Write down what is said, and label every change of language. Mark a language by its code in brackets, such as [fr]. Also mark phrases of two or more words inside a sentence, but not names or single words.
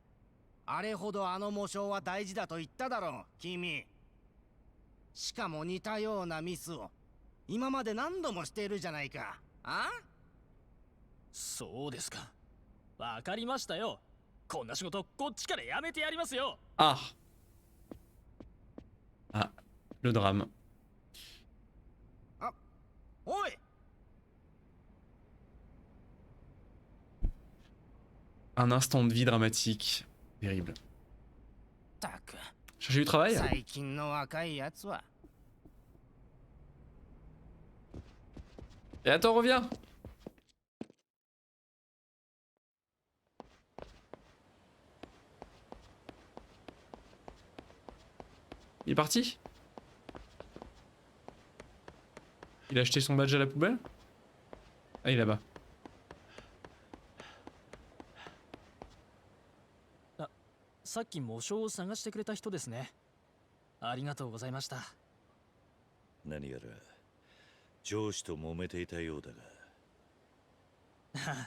[ja] あれほどあの模章は大事だと言っただろう、君。しかも似たようなミスを今まで何度もしているじゃないか。あ？そうですか。わかりましたよ。こんな仕事こっちからやめてやりますよ。 [fr] Ah! Ah, le drame. [ja] おい！ [fr] Un instant de vie dramatique. Terrible. [ja] たく。 [fr] Chercher du travail? [ja] 最近の若いやつは。 [fr] Et attends, reviens! Il est parti? Il a acheté son badge à la poubelle? Ah, il est là-bas. [ja] さっき模章を探してくれた人ですね。ありがとうございました。何やら上司と揉めていたようだが。